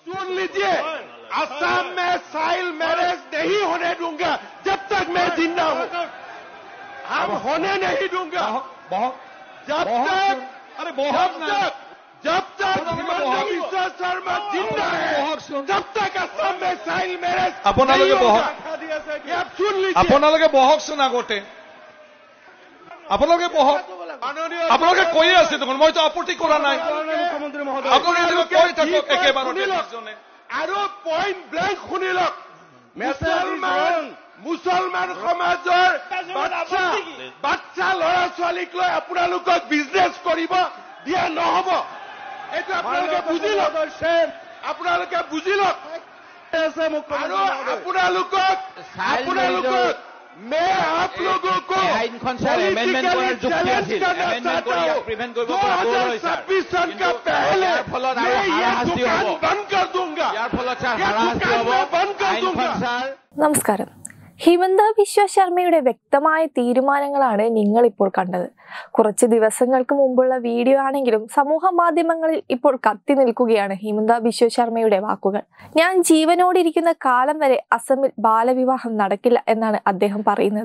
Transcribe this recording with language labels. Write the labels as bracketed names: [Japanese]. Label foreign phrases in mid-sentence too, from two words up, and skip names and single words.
[Hindi] सुन लीजिए, असम में [English] child marriage [Hindi] नहीं होने दूंगा जब तक मैं जिंदा हूं। हम होने नहीं दूंगा जब तक हिमंता बिश्व शर्मा जिंदा है, जब तक असम में [English] child marriage [Hindi] नहीं होगा। आप सुन लीजिए, [Assamese] আপোনালোকে বহকচোন আগতে, আপোনালোকে বহক, আপোনালোকে কৈয়ে আছে দেখোন, মইতো আপত্তি কৰা নাই। আপোনালোকে কৈ থাকক একেবাৰতে দুজনে। আৰু [English] point blank [Assamese] শুনি লওক, মুছলমান সমাজৰ বাচ্চা ল'ৰা ছোৱালীক লৈ আপোনালোকক বিজনেছ কৰিব দিয়া নহ'ব। এইটো আপোনালোকে বুজি লওক, আপোনালোকে বুজি লওক। আৰু আপোনালোকক [Hindi] मैं आप लोगों को पॉलिटिकली चैलेंज करना चाहता हूँ। 2026 सन का पहले मैं ये दुकान बंद कर दूंगा, ये दुकान मैं बंद कर दूंगा। [Malayalam] നമസ്കാരം. ഹിമന്ത ബിശ്വ ശർമ്മയുടെ വ്യക്തമായ തീരുമാനങ്ങളാണ് നിങ്ങൾ ഇപ്പോൾ കണ്ടത്. കുറച്ച് ദിവസങ്ങൾക്ക് മുമ്പുള്ള വീഡിയോ ആണെങ്കിലും സമൂഹ മാധ്യമങ്ങളിൽ ഇപ്പോൾ കത്തി നിൽക്കുകയാണ് ഹിമന്ത ബിശ്വ ശർമ്മയുടെ വാക്കുകൾ. ഞാൻ ജീവനോടിരിക്കുന്ന കാലം വരെ അസമിൽ ബാലവിവാഹം നടക്കില്ല എന്നാണ് അദ്ദേഹം പറയുന്നത്.